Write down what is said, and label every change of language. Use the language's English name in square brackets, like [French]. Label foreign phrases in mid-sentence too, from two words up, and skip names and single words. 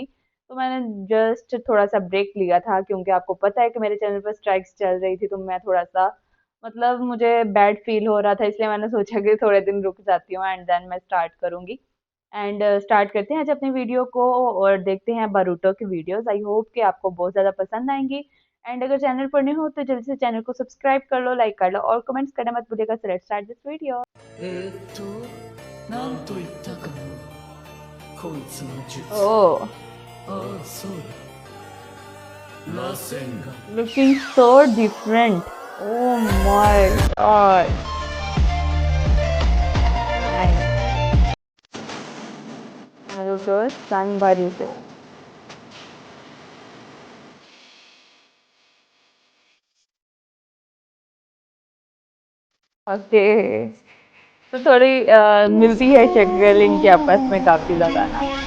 [Hindi] तो मैंने जस्ट थोड़ा सा ब्रेक लिया था, क्योंकि आपको पता है कि मेरे चैनल पर स्ट्राइक्स चल रही थी, तो मैं थोड़ा सा मुझे [English] bad feel [Hindi] हो रहा था, इसलिए मैंने सोचा कि थोड़े दिन रुक जाती हूँ [English] and then [Hindi] मैं स्टार्ट करूंगी। [English] and start [Hindi] करते हैं आज अपनी वीडियो को और देखते हैं बारूटो की वीडियोस। [English] I hope [Hindi] कि आपको बहुत ज़्यादा पसंद आएंगी। एंड अगर चैनल पर नहीं हो तो जल्दी से चैनल को सब्सक्राइब कर लो, लाइक कर लो और कमेंट्स करना मत भूलिएगा। [English] so let's start this video. [Japanese] なんと言ったかなこいつの術 ओह, ああそうだ螺旋が [English] looking so different. oh my god. [Hindi] नारुतो सन बारूटो। ओके, तो थोड़ी मिलती है शक्ल इनके आपस में काफी ज्यादा ना।